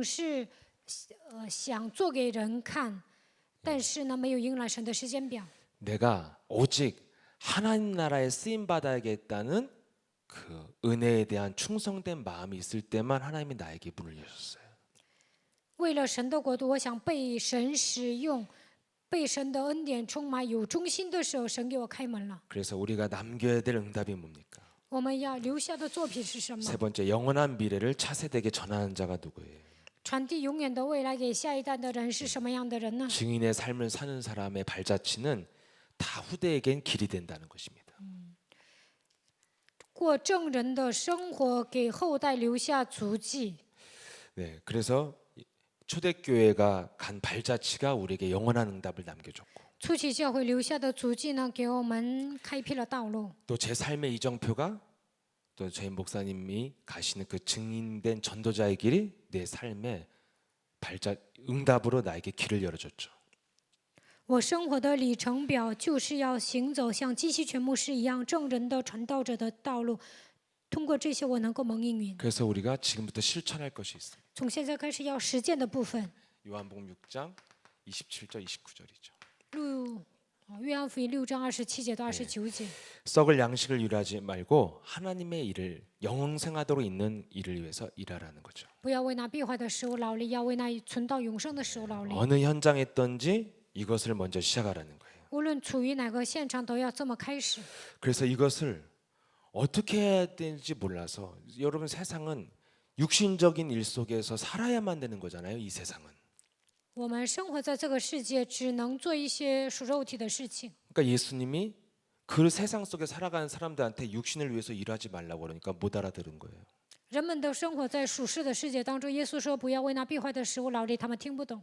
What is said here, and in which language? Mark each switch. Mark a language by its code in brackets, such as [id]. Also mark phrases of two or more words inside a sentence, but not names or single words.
[zh] 我有一些动机啊，总是想做给人看，但是呢，没有迎来神的时间表。 [ko] 내가 오직 하나님 나라에 쓰임 받아야겠다는 그 은혜에 대한 충성된 마음이 있을 때만 하나님이 나에게 문을 여셨어요. [zh] 为了神的国度，我想被神使用，被神的恩典充满，有忠心的时候，神给我开门了。 [ko] 그래서 우리가 남겨야 될 응답이 뭡니까? [zh] 我们要留下的作品是什么 [ko] 세 ？ 번째, 영원한 미래를 차세대에게 전하는 자가 누구예요? [zh] 传递永远的未来给下一代的人是什么样的人呢？ [ko] 증인의 삶을 사는 사람의 발자취는 다 후대에겐 길이 된다는 것입니다. [zh] 过证人的生活，给后代留下足迹。 [ko] 네, 그래서 초대교회가 간 발자취가 우리에게 영원한 응답을 남겨줬고 [zh] 初期教会留下的足迹呢，给我们开辟了道路。 [ko] 또 제 삶의 이정표가 또 저희 목사님이 가시는 그 증인된 전도자의 길이 내 삶의 응답으로 나에게 길을 열어줬죠. [zh] 我生活的里程表就是要行走像基西全牧师一样证人的传道者的道路。通过这些，我能够蒙应允。 [ko] 그래서 우리가 지금부터 실천할 것이 있습니다. [zh] 从现在开始要实践的部分， [ko] 요한복음 6장 27절 29절이죠. [zh] 约翰福音6章27节到29节。 [ko] 썩을 양식을 유하지 말고 하나님의 일을 영생하도록 있는 일을 위해서 일하라는 거죠. [zh] 不要为那必坏的食物劳力，要为那存到永生的食物劳力。 [ko] 어느 현장에 있든지 이것을 먼저 시작하라는 거예요. [zh] 无论处于哪个现场，都要这么开始。 [ko] 그래서 이것을 어떻게 해야 되는지 몰라서 여러분 세상은 육신적인 일 속에서 살아야만 되는 거잖아요. 이 세상은. [zh] 我们生活在这个世界，只能做一些属肉体的事情。 [ko] 그러니까 예수님이 그 세상 속에 살아가는 사람들한테 육신을 위해서 일하지 말라고 그러니까 못 알아들은 거예요. [zh] 人们都生活在属世的世界当中，耶稣说不要为那必坏的食物劳力，他们听不懂。